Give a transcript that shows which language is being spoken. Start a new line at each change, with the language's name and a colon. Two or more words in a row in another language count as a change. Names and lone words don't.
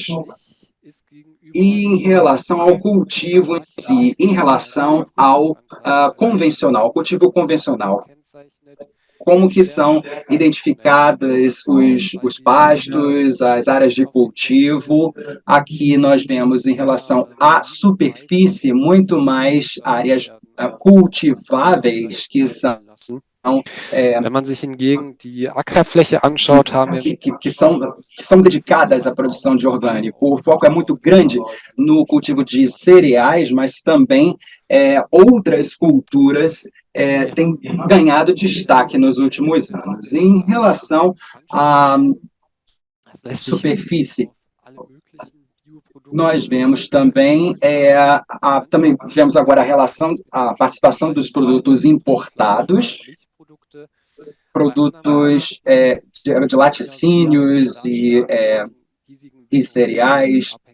Portuguese: E em relação ao cultivo em si, em relação ao cultivo convencional, como que são identificadas os pastos, as áreas de cultivo. Aqui nós vemos, em relação à superfície, muito mais áreas cultiváveis, que são
German: Wenn man sich hingegen die Ackerfläche anschaut,
Portuguese: que são dedicadas à produção de orgânico. O foco é muito grande no cultivo de cereais, mas também outras culturas têm ganhado destaque nos últimos anos. Em relação à superfície, nós vemos também, também tivemos agora a participação dos produtos importados, produtos de laticínios e cereais.